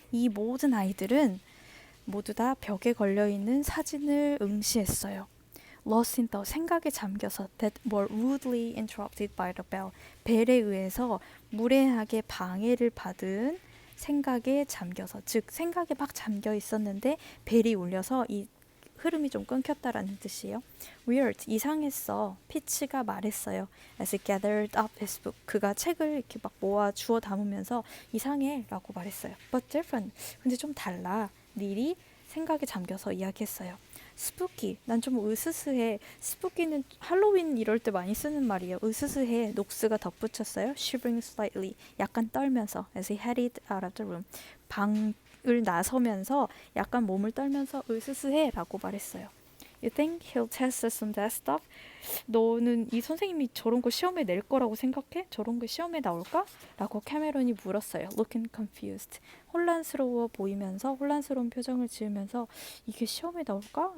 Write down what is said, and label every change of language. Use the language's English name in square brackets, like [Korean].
[Korean] 이 모든 아이들은 모두 다 벽에 걸려있는 사진을 응시했어요. [English] Lost in thought, [Korean] 생각에 잠겨서 [English] that were rudely interrupted by the bell. [Korean] 벨에 의해서 무례하게 방해를 받은 생각에 잠겨서, 즉 생각에 막 잠겨 있었는데 벨이 울려서 이 흐름이 좀 끊겼다라는 뜻이에요. [English] Weird, [Korean] 이상했어. 피치가 말했어요. [English] As he gathered up his book. [Korean] 그가 책을 이렇게 막 모아 주워 담으면서 이상해 라고 말했어요. [English] But different, [Korean] 근데 좀 달라. 닐이 생각에 잠겨서 이야기했어요. 스푸키, 난 좀 으스스해. 스푸키는 할로윈 이럴 때 많이 쓰는 말이에요. 으스스해. 녹스가 덧붙였어요. [English] Shivering slightly, [Korean] 약간 떨면서. [English] As he headed out of the room. [Korean] 방을 나서면서 약간 몸을 떨면서 으스스해 라고 말했어요. [English] You think he'll test us on that stuff? [Korean] 너는 이 선생님이 저런 거 시험에 낼 거라고 생각해? 저런 거 시험에 나올까? 라고 캐메론이 물었어요. [English] Looking confused. [Korean] 혼란스러워 보이면서 혼란스러운 표정을 지으면서 이게 시험에 나올까?